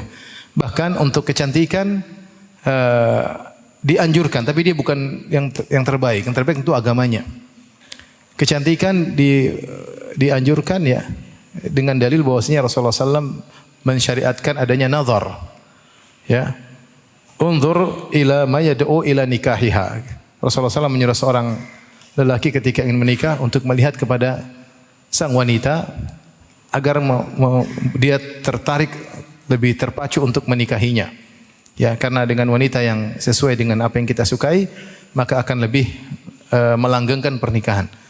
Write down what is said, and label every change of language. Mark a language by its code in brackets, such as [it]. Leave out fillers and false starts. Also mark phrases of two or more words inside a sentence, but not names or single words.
[id] Bahkan untuk kecantikan dianjurkan, tapi dia bukan yang terbaik. Yang terbaik itu agamanya. Kecantikan dianjurkan, ya, dengan dalil bahwasanya Rasulullah SAW mensyariatkan adanya nazar, ya. [ar] انظر إلى ما يدعو إلى نكاحها. [id] Rasulullah SAW menyuruh seorang lelaki ketika ingin menikah untuk melihat kepada sang wanita agar dia tertarik, lebih terpacu untuk menikahinya. Ya, karena dengan wanita yang sesuai dengan apa yang kita sukai, maka akan lebih melanggengkan pernikahan.